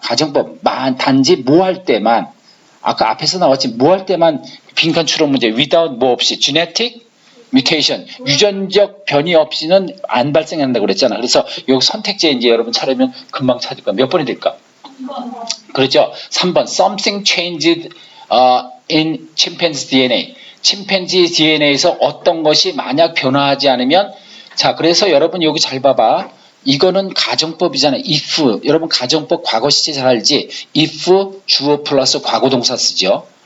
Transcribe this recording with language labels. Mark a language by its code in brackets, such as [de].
[ko] 가정법, 단지 뭐 할 때만, 아까 앞에서 나왔지 뭐 할 때만 빈칸 추론 문제, without 뭐 없이, genetic mutation, 유전적 변이 없이는 안 발생한다고 그랬잖아. 그래서 여기 선택지에 이제 여러분 찾으면 금방 찾을 거야. 몇 번이 될까? 3번. 그렇죠. 3번. [en] Something changed in chimpanzee DNA. [ko] 침팬지 DNA에서 어떤 것이 만약 변화하지 않으면, 자, 그래서 여러분 여기 잘 봐봐. 이거는 가정법이잖아요. [en] if. [ko] 여러분 가정법 과거 시제 잘 알지? if 주어 플러스 과거 동사 쓰죠.